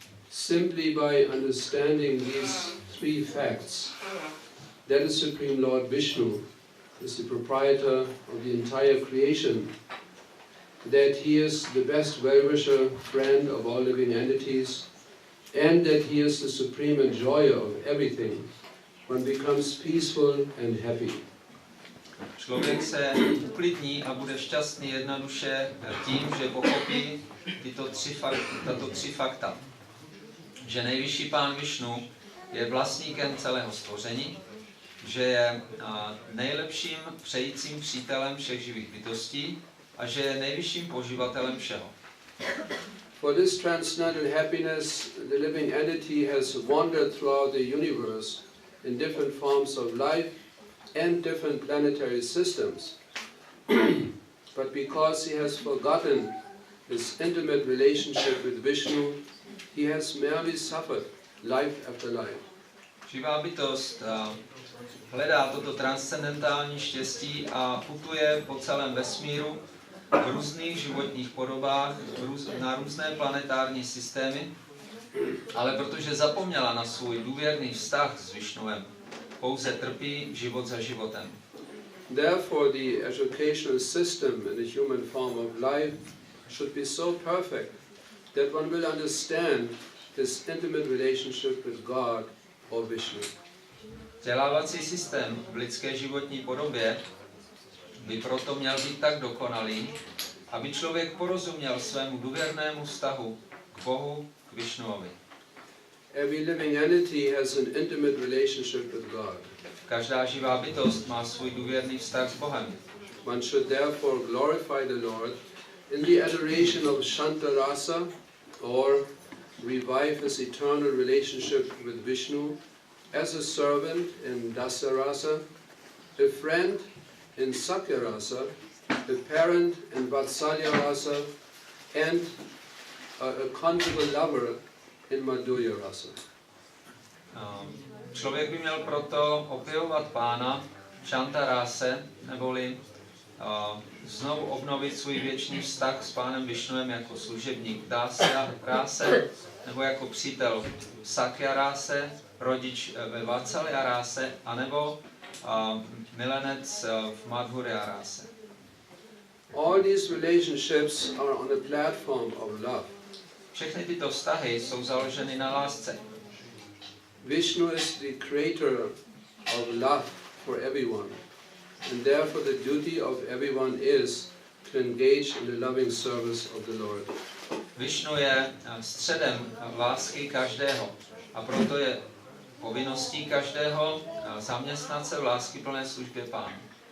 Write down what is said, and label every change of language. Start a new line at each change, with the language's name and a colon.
English: Simply by understanding these three facts, that the Supreme Lord Vishnu is the proprietor of the entire creation, that he is the best well-wisher friend of all living entities, and that he is the supreme enjoyer of everything, one becomes peaceful and happy.
Czech: Člověk se uklidní a bude šťastný jednoduše tím, že pochopí tato tři fakta. Že nejvyšší pán Višnu je vlastníkem celého stvoření, že je nejlepším přejícím přítelem všech živých bytostí a že je nejvyšším poživatelem všeho.
English: For this transcendental happiness, the living entity has wandered throughout the universe in different forms of life and different planetary systems. But because he has forgotten his intimate relationship with Vishnu, he has merely suffered life after life.
Czech: Živá bytost hledá toto transcendentální štěstí a putuje po celém vesmíru v různých životních podobách, na různé planetární systémy, ale protože zapomněla na svůj důvěrný vztah s Višnuem, pouze trpí život za životem.
English: Therefore, the educational system in the human form of life should be so perfect that one will understand his intimate relationship with God or Vishnu.
Czech: Vzdělávací systém v lidské životní podobě by proto měl být tak dokonalý, aby člověk porozuměl svému důvěrnému vztahu k Bohu, k Višnuovi.
English: Every living entity has an intimate relationship with God.
Czech: Každá živá bytost má svůj důvěrný vztah s Bohem.
English: One should therefore glorify the Lord in the adoration of Shanta Rasa, or revive his eternal relationship with Vishnu as a servant in Dasa Rasa, a friend in Sakya Rasa, a parent in Vatsalya Rasa, and a conjugal lover in Madhurya Rasa.
Czech: Člověk by měl proto opěvovat Pána Shanta Rase, neboli znovu obnovit svůj věčný vztah s Pánem Višnuem jako služebník Dásya Rase, nebo jako přítel Sakya Rase, rodič ve Vatsalya Rase, anebo milenec v Madhurya ráse.
English: All these relationships are on a platform of love.
Czech: Všechny tyto vztahy jsou založeny na lásce.
English: Vishnu is the creator of love for everyone, and therefore the duty of everyone is to engage in the loving service of the Lord.
Czech: Vishnu je středem lásky každého a proto je povinností každého zaměstnat se v láskyplné službě Pánu.